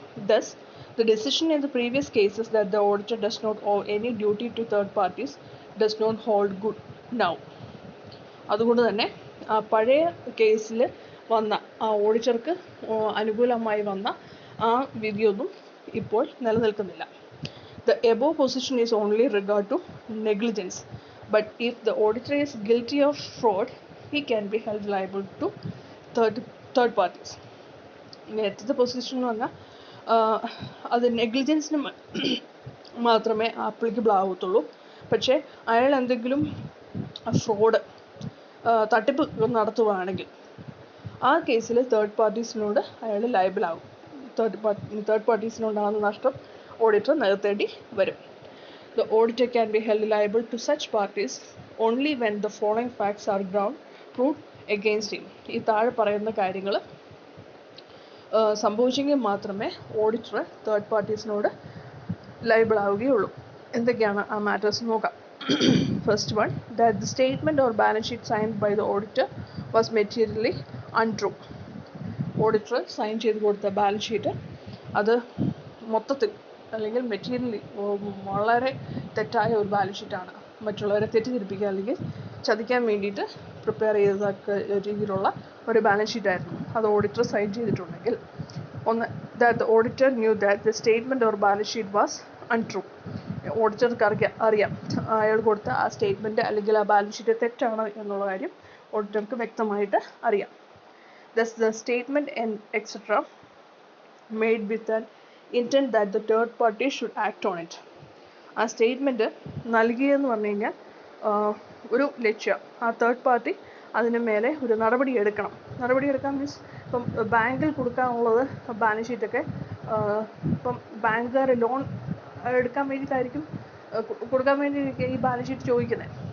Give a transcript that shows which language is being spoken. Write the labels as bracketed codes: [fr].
[en] Thus, the decision in the previous cases that the auditor does not owe any duty to third parties does not hold good now. [ml] അതുകൊണ്ട് തന്നെ പഴയ കേസിൽ വന്ന ആ ഓഡിറ്റർക്ക് അനുകൂലമായി വന്ന ആ വിധിയൊന്നും ഇപ്പോൾ നിലനിൽക്കുന്നില്ല. [en] The above position is only regard to negligence, but if the auditor is guilty of fraud, he can be held liable to third parties. [ml] നേരത്തെ പൊസിഷൻ എന്ന് പറഞ്ഞാൽ അത് നെഗ്ലിജൻസിന് മാത്രമേ ആപ്ലിക്കബിൾ ആവത്തുള്ളൂ. പക്ഷേ അയാൾ എന്തെങ്കിലും ഫ്രോഡ് തട്ടിപ്പ് നടത്തുകയാണെങ്കിൽ ആ കേസിൽ തേർഡ് പാർട്ടീസിനോട് അയാൾ ലയബിൾ ആകും. തേർഡ് പാർട്ടീസിനോടാകുന്ന നഷ്ടം ഓഡിറ്റർ നികത്തേണ്ടി വരും. [en] The auditor can be held liable to such parties only when the following facts are ground proved against him. [ml] ഈ താഴെ പറയുന്ന കാര്യങ്ങൾ സംഭവിച്ചെങ്കിൽ മാത്രമേ ഓഡിറ്റർ തേർഡ് പാർട്ടീസിനോട് ലയബിൾ ആവുകയുള്ളൂ. എന്തൊക്കെയാണ് ആ മാറ്റേഴ്സ് നോക്കാം. [en] First one, that the statement or balance sheet signed by the auditor was materially untrue. [ml] Auditor sign ചെയ്ത് കൊടുത്ത ബാലൻസ് ഷീറ്റ് അത് മൊത്തത്തിൽ അല്ലെങ്കിൽ മെറ്റീരിയലി വളരെ തെറ്റായ ഒരു ബാലൻസ് ഷീറ്റാണ്. മറ്റുള്ളവരെ തെറ്റിദ്ധരിപ്പിക്കുക അല്ലെങ്കിൽ ചതിക്കാൻ വേണ്ടിയിട്ട് പ്രിപ്പയർ ചെയ്ത രീതിയിലുള്ള ഒരു ബാലൻസ് ഷീറ്റായിരുന്നു. അത് ഓഡിറ്റർ സൈൻ ചെയ്തിട്ടുണ്ടെങ്കിൽ ഒന്ന്, [en] that the auditor knew that the statement or balance sheet was untrue. [ml] ഓഡിറ്റർക്ക് അറിയാം അയാൾ കൊടുത്ത ആ സ്റ്റേറ്റ്മെൻറ്റ് അല്ലെങ്കിൽ ആ ബാലൻസ് ഷീറ്റ് തെറ്റാണ് എന്നുള്ള കാര്യം ഓഡിറ്റർക്ക് വ്യക്തമായിട്ട് അറിയാം. [en] Thus, the statement and etc. made with an intent that the third party should act on it. [ml] ആ സ്റ്റേറ്റ്മെൻറ്റ് നൽകിയെന്ന് പറഞ്ഞു കഴിഞ്ഞാൽ ഒരു ലക്ഷ്യം, ആ തേർഡ് പാർട്ടി അതിന് മേലെ ഒരു നടപടി എടുക്കണം. നടപടി എടുക്കാൻ മീൻസ് ഇപ്പം ബാങ്കിൽ കൊടുക്കാനുള്ളത് ബാലൻസ് ഷീറ്റൊക്കെ ഇപ്പം ബാങ്കുകാർ ലോൺ എടുക്കാൻ വേണ്ടിയിട്ടായിരിക്കും കൊടുക്കാൻ വേണ്ടി ഈ ബാലൻസ് ഷീറ്റ് ചോദിക്കുന്നത്.